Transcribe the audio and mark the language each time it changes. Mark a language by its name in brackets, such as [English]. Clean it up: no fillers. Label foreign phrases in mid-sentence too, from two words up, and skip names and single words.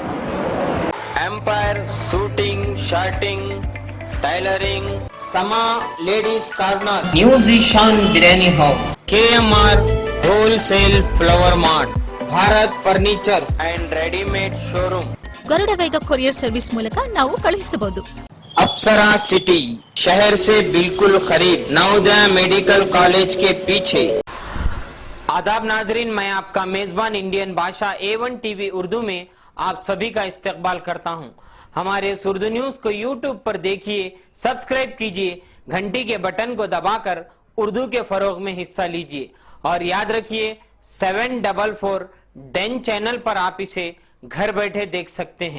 [Hindi] एम्पायर शूटिंग शर्टिंग टेलरिंग समा लेडीज कॉर्नर न्यू जीशान बिरयानी हाउस KMR होलसेल फ्लावर मार्ट भारत फर्नीचर्स एंड रेडीमेड शोरूम [Kannada] ಗರುಡ ವೇಗ ಕೊರಿಯರ್ ಸರ್ವಿಸ್ ಮೂಲಕ ನಾವು ಕಳುಹಿಸಬಹುದು. [Hindi] अप्सरा सिटी शहर से बिल्कुल करीब नवोदय मेडिकल कॉलेज के पीछे। आदाब नाजरीन, मैं आपका मेजबान इंडियन भाषा A1 टीवी उर्दू में आप सभी का इस्तकबाल करता हूं। हमारे इस उर्दू न्यूज को YouTube पर देखिए, सब्सक्राइब कीजिए, घंटी के बटन को दबाकर उर्दू के फरोग में हिस्सा लीजिए और याद रखिए 744 डेन चैनल पर आप इसे घर बैठे देख सकते हैं।